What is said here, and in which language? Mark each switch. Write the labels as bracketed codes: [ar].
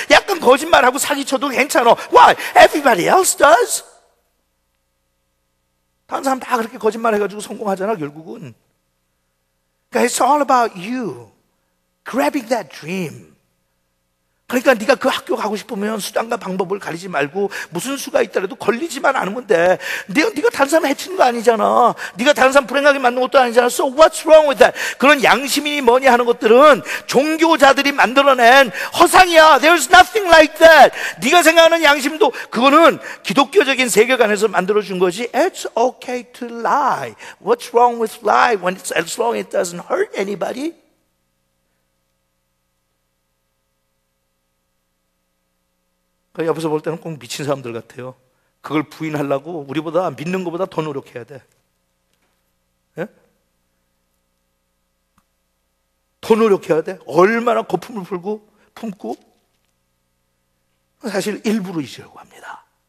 [ko] 약간 거짓말하고 사기쳐도 괜찮아. [en] Why? Everybody else does. [ko] 다른 사람 다 그렇게 거짓말해가지고 성공하잖아 결국은. 그러니까 it's all about you. [en] Grabbing that dream. [ko] 그러니까 네가 그 학교 가고 싶으면 수단과 방법을 가리지 말고 무슨 수가 있더라도 걸리지만 않으면 돼. 네가 다른 사람 해치는 거 아니잖아. 네가 다른 사람 불행하게 만든 것도 아니잖아. [en] So what's wrong with that? [ko] 그런 양심이니 뭐니 하는 것들은 종교자들이 만들어낸 허상이야. [en] There's nothing like that. [ko] 네가 생각하는 양심도 그거는 기독교적인 세계관에서 만들어준 거지. [en] It's okay to lie. What's wrong with lie when it's as long as it doesn't hurt anybody? [ko] 그 옆에서 볼 때는 꼭 미친 사람들 같아요. 그걸 부인하려고 우리보다 믿는 것보다 더 노력해야 돼. 예? 더 노력해야 돼. 얼마나 거품을 품고 사실 일부러 잊으려고 합니다.